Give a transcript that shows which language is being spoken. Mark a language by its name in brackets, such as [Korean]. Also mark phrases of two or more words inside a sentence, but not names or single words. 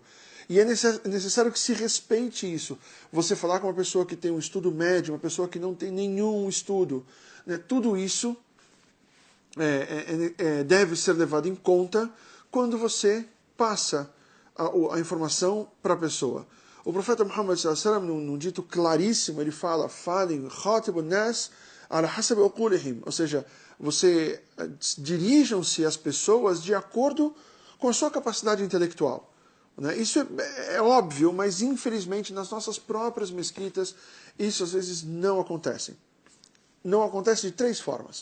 [Portuguese] E é necessário que se respeite isso. Você falar com uma pessoa que tem um estudo médio, uma pessoa que não tem nenhum estudo, tudo isso deve ser levado em conta quando você passa a informação para a pessoa. O profeta Muhammad [Arabic] صلى الله عليه وسلم, [Portuguese] num dito claríssimo, ele fala: [Arabic] "فلن خاطبوا الناس على حسب عقولهم", [Portuguese] ou seja, você dirijam-se às pessoas de acordo com a sua capacidade intelectual. Isso é óbvio, mas infelizmente nas nossas próprias mesquitas isso às vezes não acontece. Não acontece de três formas.